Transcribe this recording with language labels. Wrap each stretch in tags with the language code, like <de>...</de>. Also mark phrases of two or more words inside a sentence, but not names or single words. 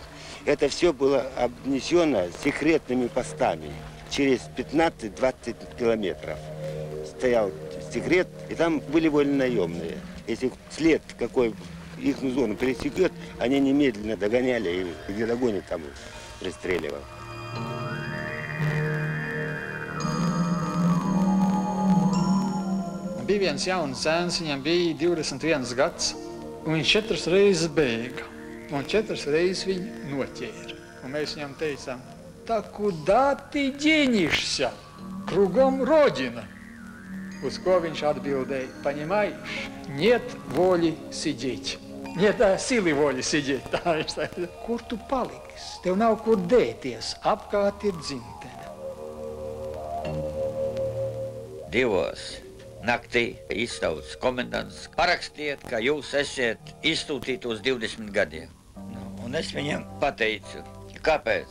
<ru>Это все было обнесено секретными постами. Через 15-20 километров стоял секрет, и там были вольнонаемные. Если след какой их зону пересекет, они немедленно догоняли, и где догонят, там пристреливал.</ru> <lv>Bija viens jauns zēns, viņam bija 21 gads, un viņš 4 reizes bēga, un 4 reizes viņu noķēra. Un mēs viņam teicām, tā</lv> <ru>куда ты денешься? Кругом Родина.</ru> <lv>Uz ko viņš atbildēja,</lv> <ru>понимаешь, нет воли сидеть. Нет силы воли сидеть.</ru> <lv>Kur tu paliksi? Tev nav kur dēties, apkārt ir dzimtene. Divos naktī izsauc komendants. Parakstiet, ka jūs esat izsūtīti uz 20 gadiem. Un es viņam pateicu, kāpēc?</lv>